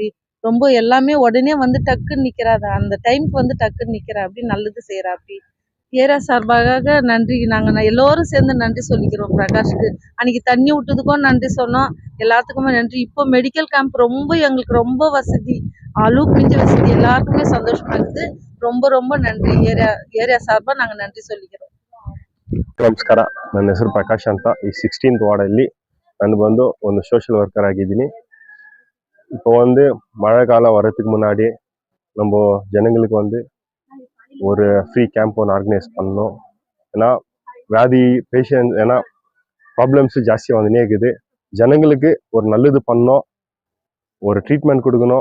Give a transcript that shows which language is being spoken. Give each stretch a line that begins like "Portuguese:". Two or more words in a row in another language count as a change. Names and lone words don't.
Tamil: ரொம்ப எல்லாமே உடனே வந்து டக்குன்னு நிற்கிறாரு, அந்த டைமுக்கு வந்து டக்குன்னு நிற்கிறாப்படி, நல்லது செய்கிறாப்படி. ஏரியா சார்பாக நன்றி. நாங்கள் எல்லோரும் சேர்ந்து நன்றி சொல்லிக்கிறோம் பிரகாஷ்க்கு. அன்னைக்கு தண்ணி விட்டதுக்கும் நன்றி சொன்னோம், எல்லாத்துக்குமே நன்றி. இப்போ
English: medical camp
Tamil: ரொம்ப எங்களுக்கு ரொம்ப வசதி, அளவுக்கு மிஞ்ச வசதி, எல்லாருக்குமே சந்தோஷமா இருக்குது. ரொம்ப ரொம்ப நன்றி. ஏரியா சார்பா நாங்கள் நன்றி சொல்லிக்கிறோம்.
Kannada: ನಮಸ್ಕಾರ, ನನ್ನ ಹೆಸರು ಪ್ರಕಾಶ್ ಅಂತ. ಈ 16th ವಾರ್ಡಲ್ಲಿ ನಾನು ಬಂದು ಒಂದು
English: social worker
Kannada: ಆಗಿದ್ದೀನಿ.
Tamil: இப்போ வந்து மழை காலம் வரதுக்கு முன்னாடி நம்ம ஜனங்களுக்கு வந்து ஒரு
English: free camp
Tamil: ஒன்று ஆர்கனைஸ் பண்ணணும். ஏன்னா வியாதி பேஷண்ட், ஏன்னா ப்ராப்ளம்ஸ் ஜாஸ்தியாக வந்துனே இருக்குது. ஜனங்களுக்கு ஒரு நல்லது பண்ணணும், ஒரு ட்ரீட்மெண்ட் கொடுக்கணும்.